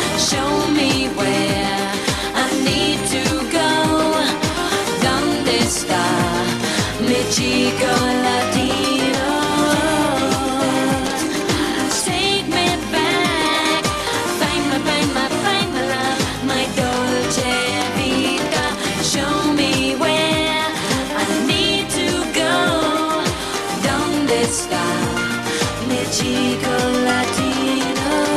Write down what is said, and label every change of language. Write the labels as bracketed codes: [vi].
[en] Show me where I need to go. [es] ¿Dónde está mi chico latino? [en] Take me back. Find my love, my dolce vita. Show me where I need to go. [es] ¿Dónde está mi chico latino?